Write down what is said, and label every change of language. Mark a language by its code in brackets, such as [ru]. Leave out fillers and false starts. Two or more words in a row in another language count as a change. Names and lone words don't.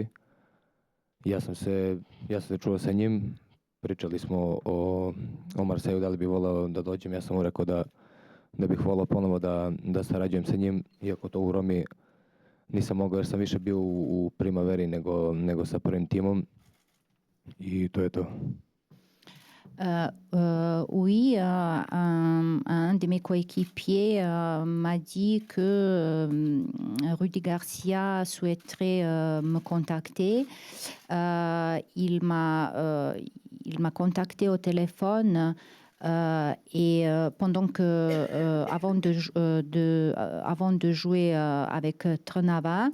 [sr] Ja sam se čuo sa njim, pričali smo o Marseju, da li bi volao da dođem. Ja sam mu rekao da bih volao ponovo da sarađujem sa njim, iako to u Romi nisam mogao jer sam više bio u Primaveri nego sa prvim timom. I to je to. [fr] Oui, un de mes coéquipiers m'a dit que Rudy Garcia souhaiterait me contacter. Il m'a contacté au téléphone et pendant que avant de jouer avec Trnava.